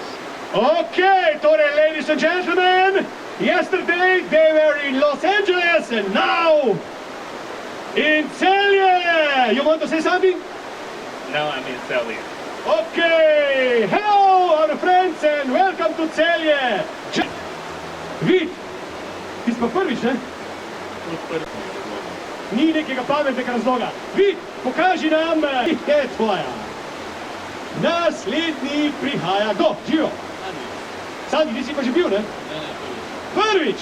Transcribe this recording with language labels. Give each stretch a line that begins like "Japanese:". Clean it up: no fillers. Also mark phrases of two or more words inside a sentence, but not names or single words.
English: Okay, torej, ladies and gentlemen, yesterday they were in Los Angeles and now in Celje. You want to say something? No, I mean Sally. Okay, hello our friends and welcome to Celje.
Slovenian: Vid, ti si pa prvič, ne? Ni nekega pametnega razloga. Vid, pokaži nam, je tvoja. Naslednji prihaja kdo? Živo? Sandi, ti si pa že bil, ne? Prvič!